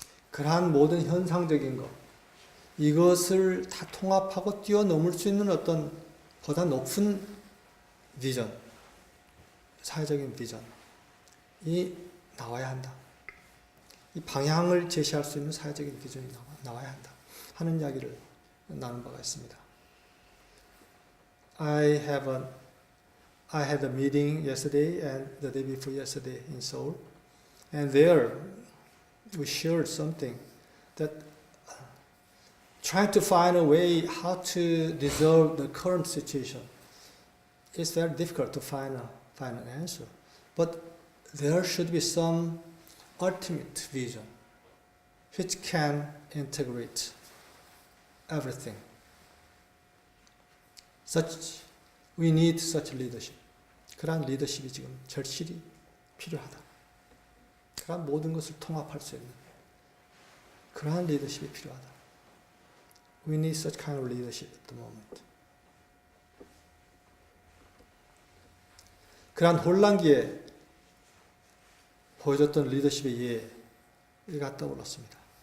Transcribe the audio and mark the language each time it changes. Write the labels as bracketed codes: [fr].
[ko] 그러한 모든 현상적인 것, 이것을 다 통합하고 뛰어넘을 수 있는 어떤 보다 높은 비전, 사회적인 비전이 나와야 한다. 이 방향을 제시할 수 있는 사회적인 비전이 나와야 한다 하는 이야기를 나눈 바가 있습니다. [en] I had a meeting yesterday and the day before yesterday in Seoul, and there we shared something that trying to find a way how to resolve the current situation. It's very difficult to find an answer, but there should be some ultimate vision which can integrate everything. We need such leadership. [ko] 그러한 리더십이 지금 절실히 필요하다. 그러한 모든 것을 통합할 수 있는 그러한 리더십이 필요하다. [en] We need such kind of leadership at the moment. [ko] 그러한 혼란기에 보여줬던 리더십의 예가 떠올랐습니다.